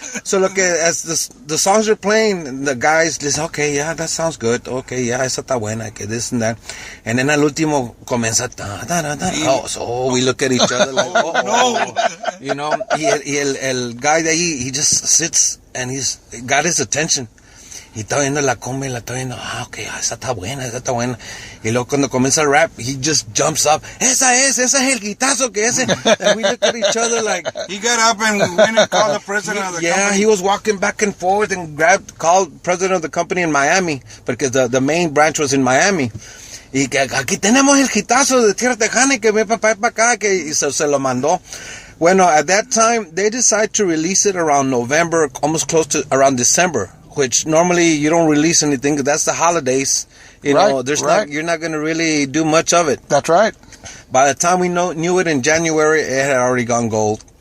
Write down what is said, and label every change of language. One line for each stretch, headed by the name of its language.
English: So look, as the songs are playing, the guys listen, okay, yeah, that sounds good. Okay, yeah,
Spanish: esa está buena, que
English: this and that. And then
Spanish: al último comienza,
English: oh, so we look at each other like, oh, no. You know,
Spanish: el guy de ahí,
English: he just sits and he's got his attention.
Spanish: Y está viendo la cumbia y la está viendo, ok, esa está buena. Y luego cuando comienza el rap,
English: he just jumps up,
Spanish: ese es el guitazo que ese.
English: And we look at each other like... He got up and went and called the president of the company. Yeah, he was walking back and forth and called president of the company in Miami, because the main branch was in Miami.
Spanish: Y que aquí tenemos el guitazo de Tierra Tejana y que ve para acá, que se lo mandó. Bueno,
English: at that time, they decided to release it around November, almost close to around December. Which normally you don't release anything, because that's the holidays. You know, you're not going to really do much of it. That's right. By the time we knew it in January, it had already gone gold.